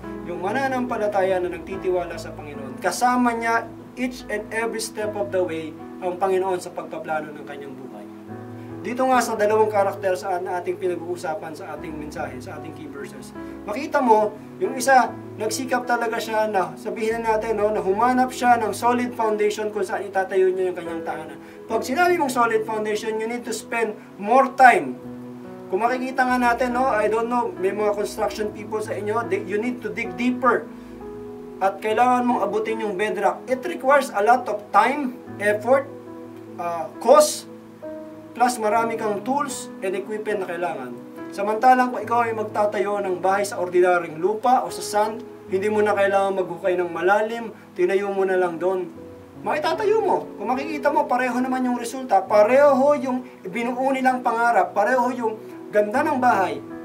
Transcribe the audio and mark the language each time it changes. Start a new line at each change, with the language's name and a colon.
Filipino: Yung mananampalataya na nagtitiwala sa Panginoon, kasama niya
English: each and every step of the way
Filipino: ang Panginoon sa pagpaplano ng kanyang buhay. Dito nga sa dalawang karakter sa ating pinag-uusapan sa ating mensahe, sa ating key verses, makita mo, yung isa, nagsikap talaga siya na, sabihin natin, no, na humanap siya ng solid foundation kung saan itatayo niya yung kanyang tahanan. Pag sinabi mong
English: solid foundation, you need to spend more time.
Filipino: Kung makikita nga natin,
English: no, I don't know,
Filipino: may mga
English: construction people
Filipino: sa inyo,
English: you need to dig deeper.
Filipino: At kailangan mong abutin yung bedrock.
English: It requires a lot of time, effort, cost, plus
Filipino: marami kang
English: tools and equipment
Filipino: na kailangan. Samantalang kung ikaw ay magtatayo ng bahay sa ordinaryong lupa o sa sand, hindi mo na kailangan maghukay ng malalim, tinayo mo na lang doon. Maitatayo mo. Kung makikita mo, pareho naman yung resulta, pareho yung binuo nilang pangarap, pareho yung ganda ng bahay.